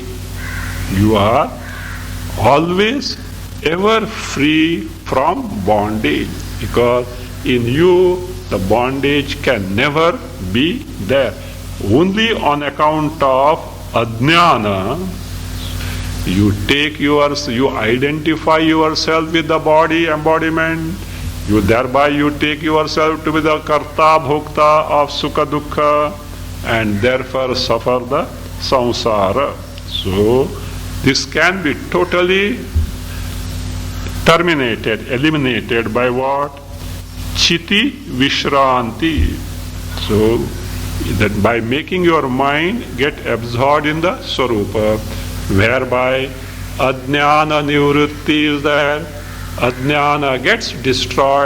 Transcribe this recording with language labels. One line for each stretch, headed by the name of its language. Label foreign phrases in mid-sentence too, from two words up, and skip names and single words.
English: You are always ever free from bondage, because in you the bondage can never be there. Only on account of ajnana You identify yourself with the body embodiment. Thereby you take yourself to be the
Sanskrit: कर्ता भोक्ता
English: of
Sanskrit: सुख दुःख,
English: and therefore suffer the samsara. So this can be totally terminated, eliminated by what?
Sanskrit: चिति विश्रान्ति.
English: So that by making your mind get absorbed in the Swarupa, whereby
Sanskrit: अज्ञान निवृत्ति
English: is there, Ajnana gets destroyed.